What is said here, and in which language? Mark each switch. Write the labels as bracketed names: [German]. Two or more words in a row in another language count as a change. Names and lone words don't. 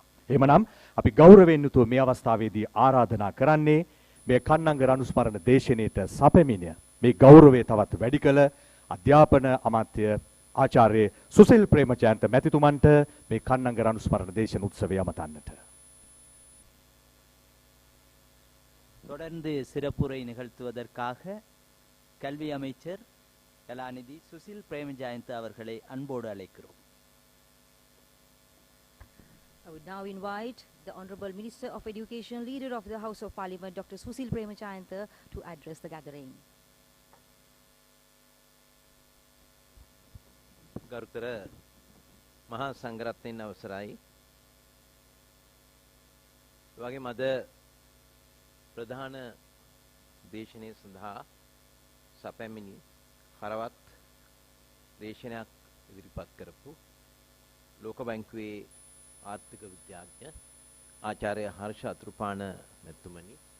[Sinhala] එහෙමනම් අපි ගෞරවයෙන් යුතුව මේ අවස්ථාවේදී ආරාධනා කරන්නේ මේ කන්නංගර අනුස්මරණ දේශනයේට සැපෙමින මේ ගෞරවය තවත් වැඩි කළ අධ්‍යාපන අමාත්‍ය ආචාර්ය සුසිල් ප්‍රේමජයන්ත මැතිතුමන්ට මේ කන්නංගර අනුස්මරණ දේශන උත්සවය අමතන්නට. [Tamil] தொடர்ந்து சிறப்புரை நிகழ்த்துவதற்காக கல்வி அமைச்சர் கலாநிதி சுசில் பிரேமஜயந்த் அவர்களை அன்போடு அழைக்கிறோம். [English] I would now invite the Honorable Minister of Education, Leader of the House of Parliament, Dr. Susil Premachayantha, to address the gathering. [Sinhala] ගරුතර මහා සංඝරත්නයන් අවසරයි. වගේම අද ප්‍රධාන දේශනය සඳහා සැපැමිණි හරවත් දේශනයක් ඉදිරිපත් කරපු ලෝක බැංකුවේ ආර්ථික විද්‍යාඥ ආචාර්ය හර්ෂ අත්රුපාන මැතිතුමනි,